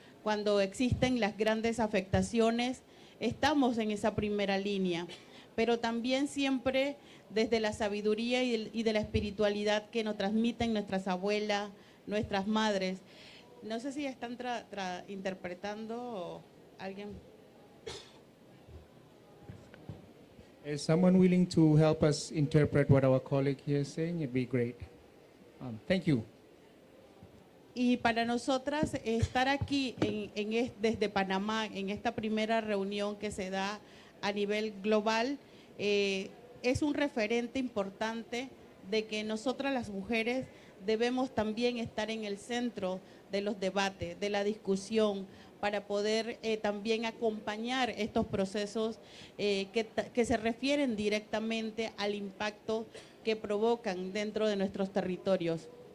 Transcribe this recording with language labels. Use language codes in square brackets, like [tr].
[es] Cuando existen las grandes afectaciones, estamos en esa primera línea, pero también siempre desde la sabiduría y de la espiritualidad que nos transmiten nuestras abuelas, nuestras madres. No sé si están interpretando o alguien. [en] Is someone willing to help us interpret what our colleague here is saying? It'd be great. Thank you. [es] Y para nosotras estar aquí desde Panamá en esta primera reunión que se da a nivel global es un referente importante de que nosotras las mujeres debemos también estar en el centro de los debates, de la discusión, para poder también acompañar estos procesos que se refieren directamente al impacto que provocan dentro de nuestros territorios.